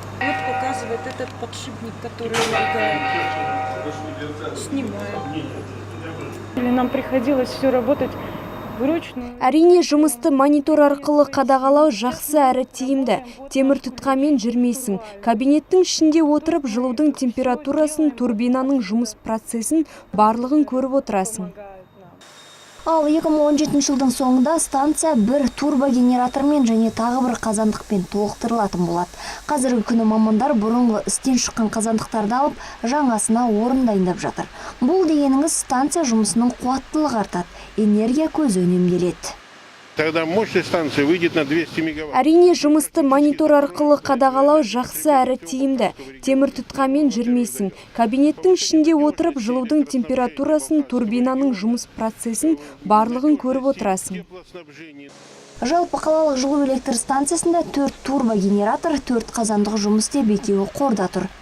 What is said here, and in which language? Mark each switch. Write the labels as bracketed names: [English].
[Russian] Вот показывает этот подшипник, который моргает. Снимаем. Нам приходилось все работать вручную. [Kazakh] Әрине, жұмысты монитор арқылы қадағалау жақсы әрі тиімді. Темір тұтқамен жүрмейсің. Кабинеттің ішінде отырып жылудың температурасын, турбинаның жұмыс процесін барлығын көріп отырасың. Ал 2017 жылдың соңында станция бір турбогенератормен және тағы бір қазандықпен толықтырылатын болады. Қазіргі күні мамандар бұрынғы істен шыққан қазандықтарды алып, жаңасына орын дайындап жатыр. Бұл дегеніңіз станция жұмысының қуаттылығы артады, энергия көзі үнемделеді. [Russian] Тогда мощность станции выйдет на 200 мегаватт. [Kazakh] Әрине, жұмысты монитор арқылы қадағалау жақсы әрі тиімді. Темір тұтқамен жүрмейсің. Кабинеттің ішінде отырып жылудың температурасын, турбинаның жұмыс процесін барлығын көріп отырасың. Жалпы қалалық жылу электр станциясында 4 турбогенератор, 4 қазандық жұмыс істеп, екеуі қорда тұр.